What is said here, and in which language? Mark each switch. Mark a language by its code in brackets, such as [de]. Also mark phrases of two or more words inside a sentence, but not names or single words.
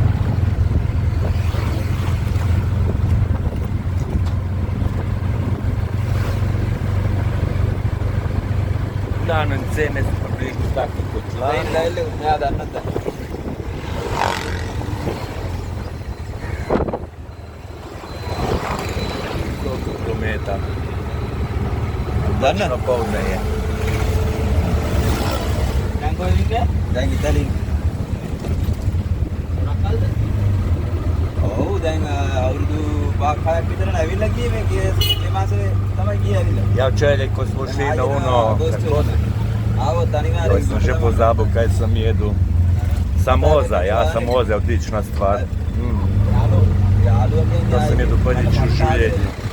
[sl] Danem cene so približno tako kot lani. Koliko prometa? Točno poldne je. [si] දැන් ඉතාලියේ. ඔව් දැන් අවුරුදු 5-6ක් විතර ඇවිල්ලා ගියේ මේ මාසේ තමයි ගියේ ඇවිල්ලා. [sl] Ja, včeraj, ko smo šli na ono, [si] අනිවාර්යයෙන්. [sl] sem že pozabil, kaj sem jedel. Samoza, ja, samoza je odlična stvar. To sem jedel prvič v življenju.